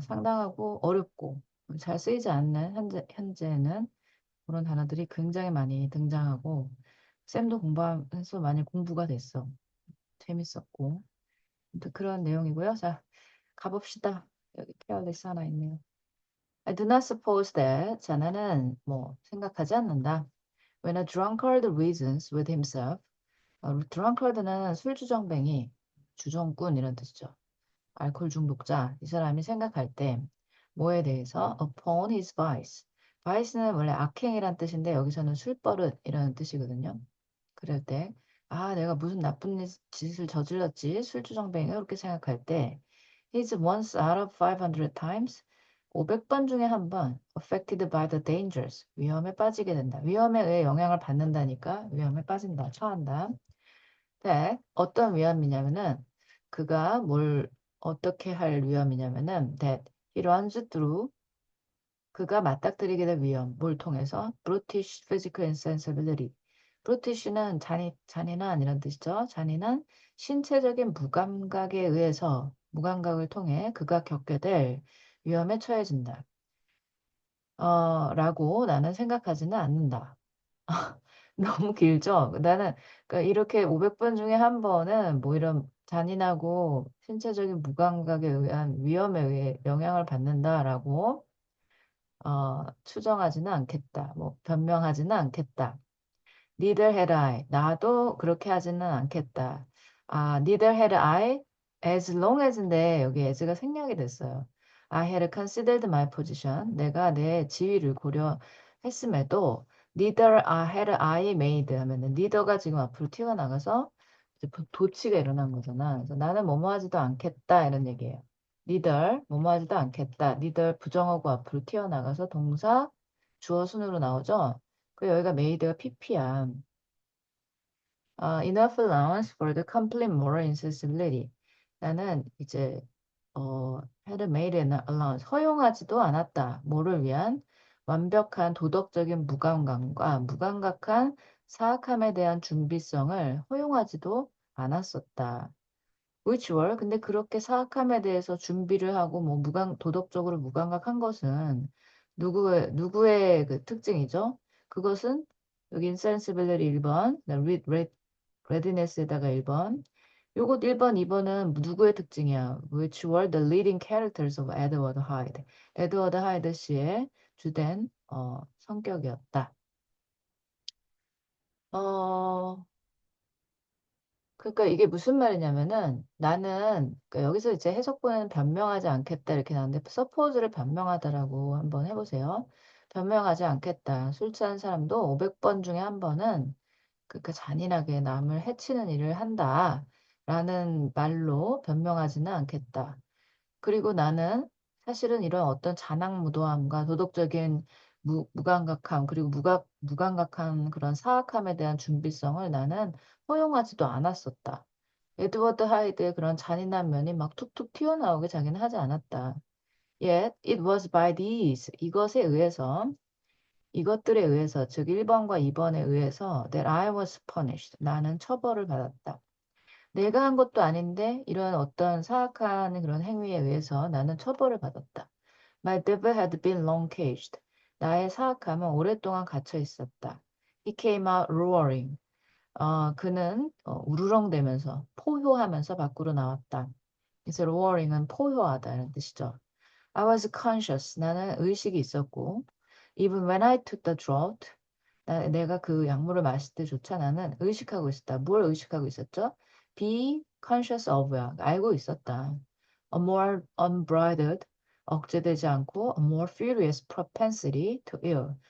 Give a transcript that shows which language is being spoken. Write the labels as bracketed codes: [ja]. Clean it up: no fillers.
[ko] 상당하고 어렵고, 잘 쓰이지 않는 현재는 그런 단어들이 굉장히 많이 등장하고 쌤도 공부하면서 많이 공부가 됐어. 재밌었고. 아무튼 그런 내용이고요. 자, 가봅시다. 여기 케어리스 하나 있네요. [en] I do not suppose that. [ko] 자, 나는 뭐 생각하지 않는다. [en] When a drunkard reasons with himself. [ko] drunkard는 술주정뱅이, 주정꾼 이런 뜻이죠. 알코올 중독자. 이 사람이 생각할 때 뭐에 대해서? [en] Upon his vice. [ko] vice는 원래 악행이란 뜻인데 여기서는 술버릇이라는 뜻이거든요. 그럴 때, 내가 무슨 나쁜 짓을 저질렀지, 술주정뱅이가 그렇게 생각할 때, [en] he's once out of 500 times, [ko] 500번 중에 한 번, [en] affected by the dangers, [ko] 위험에 빠지게 된다. 위험에 의해 영향을 받는다니까, 위험에 빠진다, 처한다. that, 어떤 위험이냐면은, 그가 어떻게 할 위험이냐면은, [en] that he runs through, [ko] 그가 맞닥뜨리게 될 위험, 뭘 통해서? [en] brutish physical insensibility. [ko] brutish는 잔인한 이런 뜻이죠. 잔인한 신체적인 무감각에 의해서 무감각을 통해 그가 겪게 될 위험에 처해진다. 라고 나는 생각하지는 않는다. 너무 길죠? 나는 그러니까 이렇게 500번 중에 한 번은 뭐 이런 잔인하고 신체적인 무감각에 의한 위험에 의해 영향을 받는다라고 추정하지는 않겠다. 뭐 변명하지는 않겠다. [en] Neither had I. [ko] 나도 그렇게 하지는 않겠다. [en] neither had I as long as [ko] 인데 여기 as가 생략이 됐어요. [en] I had considered my position. [ko] 내가 내 지위를 고려했음에도 [en] neither had I made [ko] 하면은 neither가 지금 앞으로 튀어나가서 이제 도치가 일어난 거잖아. 그래서 나는 뭐뭐 하지도 않겠다 이런 얘기예요. neither 뭐뭐 하지도 않겠다. neither 부정어구 앞으로 튀어나가서 동사 주어 순으로 나오죠. 그 여기가 made가 pp야. [en] enough allowance for the complete moral insensibility. [ko] 나는 이제 had made an allowance 허용하지도 않았다. 뭐를 위한 완벽한 도덕적인 무감각과 무감각한 사악함에 대한 준비성을 허용하지도 않았었다. [en] which were [ko] 근데 그렇게 사악함에 대해서 준비를 하고 뭐 도덕적으로 무감각한 것은 누구의 그 특징이죠? 그것은 여기 insensibility 1번, readiness에다가 1번. 요것 1번, 2번은 누구의 특징이야? [en] Which were the leading characters of Edward Hyde. [ko] 에드워드 하이드 씨의 주된 성격이었다. 어, 그러니까 이게 무슨 말이냐면은 나는 그러니까 여기서 이제 해석본은 변명하지 않겠다 이렇게 나오는데 suppose를 변명하다라고 한번 해보세요. 변명하지 않겠다. 술 취한 사람도 500번 중에 한 번은 그러니까 잔인하게 남을 해치는 일을 한다라는 말로 변명하지는 않겠다. 그리고 나는 사실은 이런 어떤 잔악무도함과 도덕적인 무감각함 그리고 무감각한 그런 사악함에 대한 준비성을 나는 허용하지도 않았었다. 에드워드 하이드의 그런 잔인한 면이 막 툭툭 튀어나오게 자기는 하지 않았다. [en] Yet it was by these [ko] 이것에 의해서 이것들에 의해서 즉 1번과 2번에 의해서 [en] that I was punished [ko] 나는 처벌을 받았다. 내가 한 것도 아닌데 이런 어떤 사악한 그런 행위에 의해서 나는 처벌을 받았다. [en] My devil had been long caged. [ko] 나의 사악함은 오랫동안 갇혀 있었다. [en] He came out roaring. [ko] 그는 우르렁대면서 포효하면서 밖으로 나왔다. 그래서 roaring은 포효하다는 뜻이죠. [en] I was conscious. [ko] 나는 의식이 있었고 [en] even when I took the draught. [ko] 내가 그 약물을 마실 때조차 나는 의식하고 있었다. 뭘 의식하고 있었죠? [en] Be conscious of [ko] 야. 알고 있었다. [en] A more unbridled, [ko] 억제되지 않고 [en] a more furious propensity to ill.